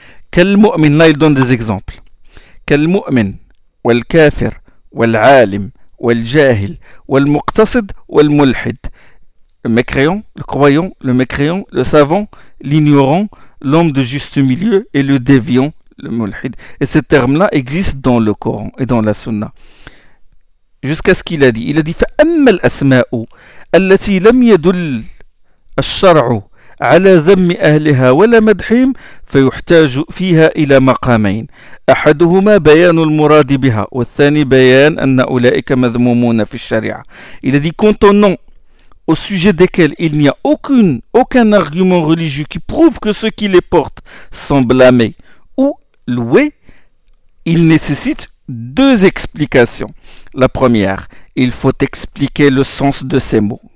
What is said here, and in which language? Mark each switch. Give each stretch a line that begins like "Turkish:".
French: Quel mu'min, là il donne des exemples. Quel mu'min
Arabic: والكافر والعالم والجاهل والمقتصد والملحد
French: le mécréant, le croyant, le mécréant, le savant, l'ignorant, l'homme de juste milieu et le déviant, le mulhid. Et ces termes-là existent dans le Coran et dans la Sunna. Jusqu'à ce qu'il a dit.
Arabic: Il a dit فأما الأسماء التي لم يدل الشرع على ذم أهلها ولا مدحهم فيحتاج فيها إلى مقامين أحدهما بيان المراد بها والثاني بيان أن أولئك مذمومون في الشريعة.
French: Il a dit quant aux noms au sujet desquels il n'y a aucun argument religieux qui prouve que ceux qui les portent sont blâmés ou loués, il nécessite deux explications. La première, il faut expliquer le sens de ces mots.